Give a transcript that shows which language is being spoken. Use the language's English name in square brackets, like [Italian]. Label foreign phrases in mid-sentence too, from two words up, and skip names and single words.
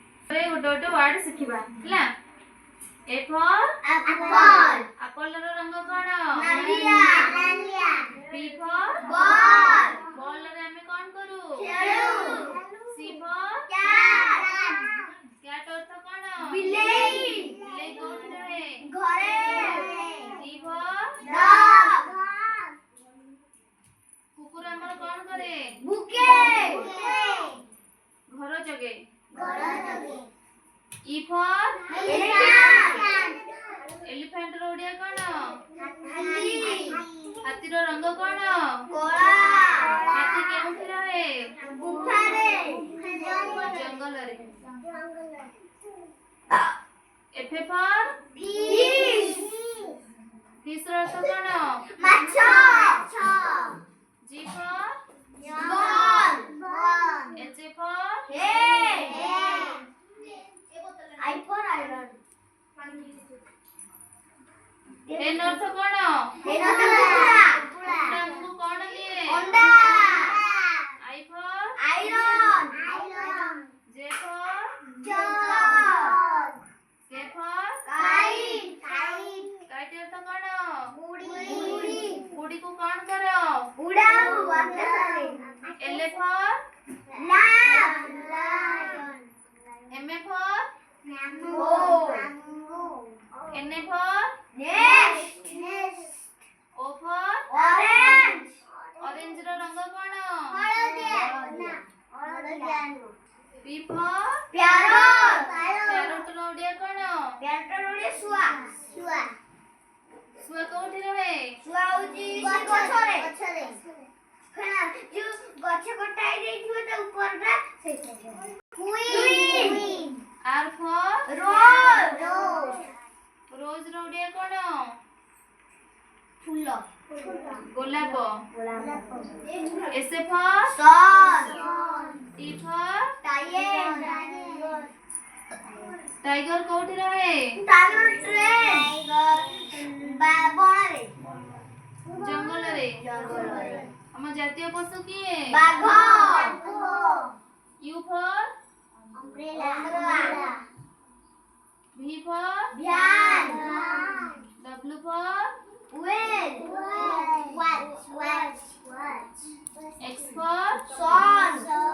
[Odia] ଗୋଟେ ୱାର୍ଡ ଶିଖିବା ହେଲା। [English] A for apple. [Odia] apple ର ରଙ୍ଗ କଣ? ନାଲିଆ ନାଲିଆ। [English] B for ball. [Odia] ball ରେ ଆମେ କଣ କରୁ? ଖେଳୁ। [English] C for cat. [Odia] cat ଅର୍ଥ କଣ? ବିଲେଇ। ବିଲେଇ କୋଉଠି ରହେ? ଘରେ। [English] D for dog. [Odia] କୁକୁର ଆମର କଣ କରେ? ଭୁକେ। ଘର ଜଗେ। ଘର ଜଗେ। [English] E for elephant. [Odia] elephant ର ଓଡ଼ିଆ କଣ? ହାତୀ। ହାତୀର ରଙ୍ଗ କଣ? କଳା। ହାତୀ କେଉଁଠି ରହେ? ଗୁମ୍ଫାରେ। [English] ଜଙ୍ଗଲରେ। F for fish. [Odia] fish ର ଅର୍ଥ କଣ? ମାଛ। [English] G for ball. H for hay. I for iron. [Odia] N ଅର୍ଥ କଣ? Hen ଅର୍ଥ କୁକୁଡ଼ା। କୁକୁଡ଼ା ଆମକୁ କଣ ଦିଏ? ଅଣ୍ଡା। [English] I for iron. J for jug. K for kite. [Odia] kite ଅର୍ଥ କଣ? ଗୁଡ଼ି। ଗୁଡିକୁ କଣ କର? ଉଡ଼ାଉ ଆକାଶରେ। [English] L for lion. M for mango. N for nest. O for orange. [Odia] orange ର ରଙ୍ଗ କଣ? ହଳଦିଆ। [English] P for parrot. [Odia] parrot ର ଓଡ଼ିଆ କଣ? parrot ର ଶୁଆ। ଶୁଆ କୋଉଠି ରହେ? ଶୁଆ ହଉଛି ଗଛରେ। ଯୋଉ ଗଛ କଟା ହେଇଯାଇଥିବ ତା ଉପରଟା ସେଇଟା। [English] queen. R for rose. [Odia] rose ର ଓଡ଼ିଆ କଣ? ଫୁଲ। [English] ଗୋଲାପ। S for sun. T for tiger. [Odia] tiger କୋଉଠି ରହେ? ବଣରେ। ଜଙ୍ଗଲରେ। ଆମ ଜାତୀୟ ପଶୁ କିଏ? ବାଘ। [English] U for umbrella. V for van. W for whale. watch. X for sun.